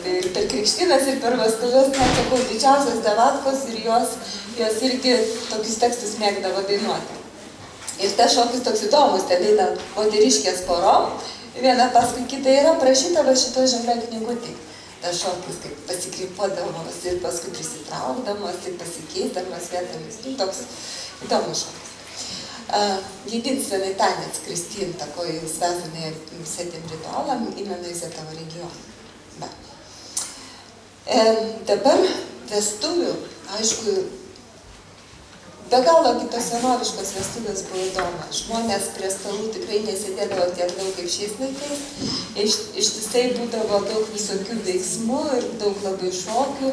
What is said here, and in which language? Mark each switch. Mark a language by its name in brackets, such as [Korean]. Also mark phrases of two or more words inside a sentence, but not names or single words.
[Lithuanian] Tai ir per krikštynas, ir per vestuvės, net sakau, didžiausios davatkos ir jos irgi tokius tekstus mėgdavo dainuoti. Ir tas šokis toks įdomus, ten eina moteriškės porom, viena paskui kitą yra prašyta va šito žalioj knygutį. Tas šokis kaip pasikrypuodamos ir paskui prisitraukdamos ir pasikeisdamos vietomis. Toks įdomus šokis. [Russian] Единственный танец крестин, такой связанный с этим ритуалом, именно из этого региона. Да. [Lithuanian] Dabar vestuvių, aišku, be galo kitos senoviškos vestuvės buvo įdomios. Žmonės prie stalų tikrai nesėdėdavo tiek daug kaip šiais laikais. Ištisai būdavo daug visokių veiksmų ir daug labai šokių.